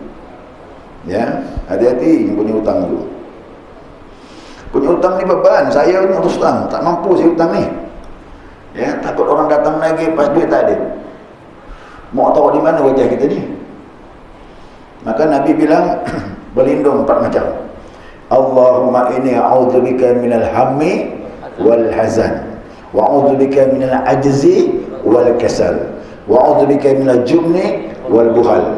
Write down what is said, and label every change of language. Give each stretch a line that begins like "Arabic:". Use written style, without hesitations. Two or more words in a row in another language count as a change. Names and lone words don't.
Malay: Ya, hati-hati yang punya hutang tu. Punya hutang ni beban. Saya ni terus terang tak mampu saya hutang ni. Ya, takut orang datang lagi pas duit tak ada. Mau tahu di mana wajah kita ni? Maka Nabi bilang berlindung 4 macam.
Arabic: اللهم إني أعوذ بك من الهم والحزن وأعوذ بك من العجز والكسل وأعوذ بك من الجبن والبخل.